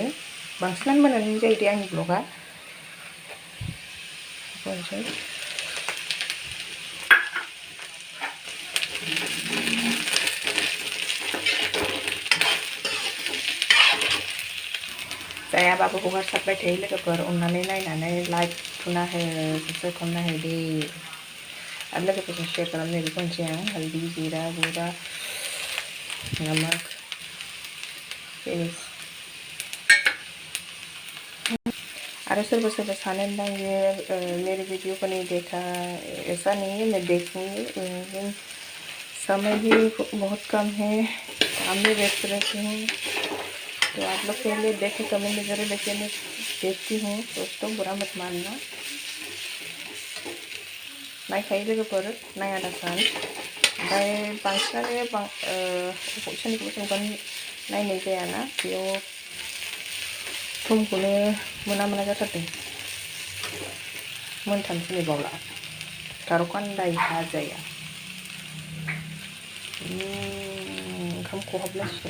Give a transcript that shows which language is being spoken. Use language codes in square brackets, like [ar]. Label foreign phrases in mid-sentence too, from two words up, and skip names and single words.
[brx] बांसिनानो मोजाङैनो जायो दे आंनि ब्लगा। बुंनोसै जायाबाबो हगारसारबाय थायो लोगोफोर, अननानै नायनानै लाइक थुना हो, साबस्क्राइब खालामना हो दे। आरो लोगोफोरजों शेयर खालामनो बेखौ होनसै आं। [hi] हल्दी जीरा बूरा नमक फिनिश। अरे [brx] सोरबा सोरबा सानोदां [hi] ये मेरे वीडियो को नहीं देखा, ऐसा नहीं है, मैं देखूँगी लेकिन समय भी बहुत कम है, काम में व्यस्त रहती हूँ। तो आप लोग पहले देखें, कमेंट में ज़रूर देखिए, मैं देखती हूँ दोस्तों, बुरा मत मानना। [brx] नायखायो लोगोफोर, नाया दासान। ओमफ्राय बांसिनानो सोरनिखौबा सोरनिखौबा नायनाय जायाना, बेयाव समखौनो मोना जाथारदों। मोनथामसो बावला खार' खान्दाय भाजाया ओंखाम खहाबलायसिगोन।